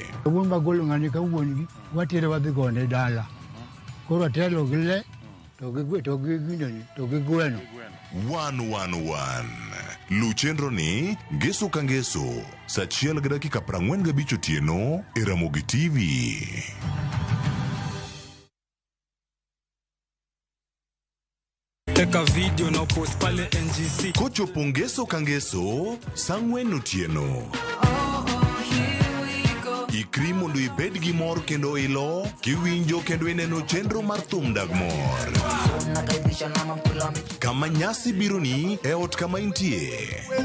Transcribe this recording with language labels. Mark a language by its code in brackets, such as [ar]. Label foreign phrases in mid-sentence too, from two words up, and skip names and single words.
[luo] Wuon bagolo ng'ani ka wuongi watere wadhi gone dala. Koro telo gile to gi gweno. 111. Lu chenro ni ngeso ka ngeso saa 1:45 otieno e Ramogi TV. Teka video na post pale NGC. Kochopo ngeso ka ngeso saa 4 otieno. Ikri mondo ibed gi mor kendo ilo kiwinjo kendo ineno chenro mar thum dag mor. Kama nyasi bironi e ot kama intie.